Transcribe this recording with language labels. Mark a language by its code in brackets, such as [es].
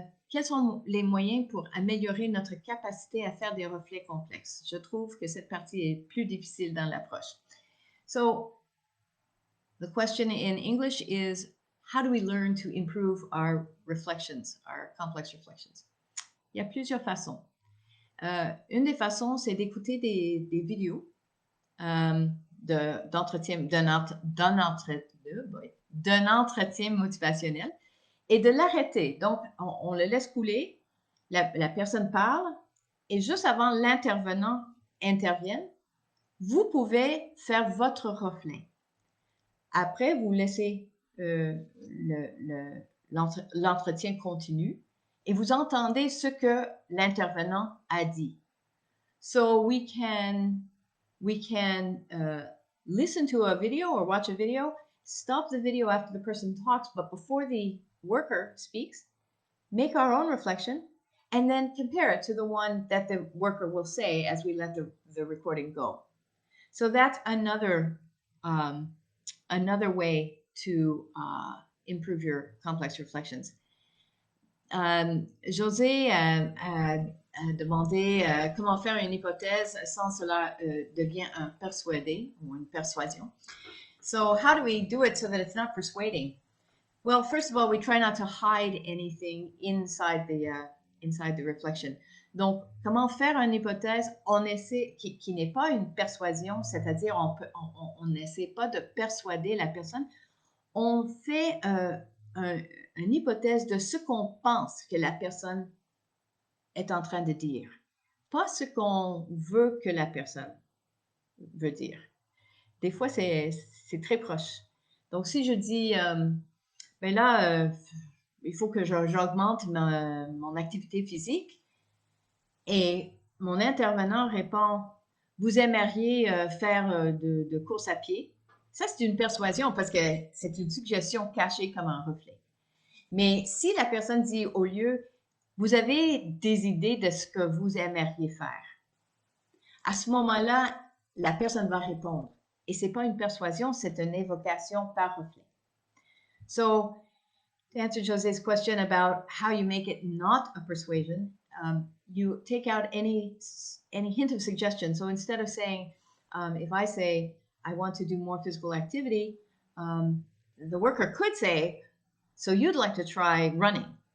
[fr] Quels sont les moyens pour améliorer notre capacité à faire des reflets complexes? Je trouve que cette partie est plus difficile dans l'approche. [en] So the question in English is, how do we learn to improve our reflections, our complex reflections? [fr] Il y a plusieurs façons. Une des façons, c'est d'écouter des vidéos d'entretien, d'un entretien motivationnel et de l'arrêter. Donc, on le laisse couler, la personne parle, et juste avant l'intervenant intervienne, vous pouvez faire votre reflet. Après, vous laissez l'entretien continue et vous entendez ce que l'intervenant a dit. [en] So we can listen to a video or watch a video, stop the video after the person talks, but before the worker speaks, make our own reflection, and then compare it to the one that the worker will say as we let the recording go. So that's another way to improve your complex reflections. [fr] José a demandé comment faire une hypothèse sans cela devient un persuadé ou une persuasion. [en] So how do we do it so that it's not persuading? Well, first of all, we try not to hide anything inside the reflection. [fr] Donc, comment faire une hypothèse on essaie, qui n'est pas une persuasion, c'est-à-dire on n'essaie pas de persuader la personne. On fait une hypothèse de ce qu'on pense que la personne est en train de dire, pas ce qu'on veut que la personne veut dire. Des fois, c'est très proche. Donc, si je dis, ben là, il faut que j'augmente mon activité physique, et mon intervenant répond, vous aimeriez faire de course à pied. Ça, c'est une persuasion parce que c'est une suggestion cachée comme un reflet. Mais si la personne dit au lieu, vous avez des idées de ce que vous aimeriez faire, à ce moment-là, la personne va répondre. Et ce n'est pas une persuasion, c'est une évocation par reflet. [en] So, to answer Jose's question about how you make it not a persuasion, you take out any hint of suggestion. So instead of saying, if I say, I want to do more physical activity, the worker could say, so you'd like to try running.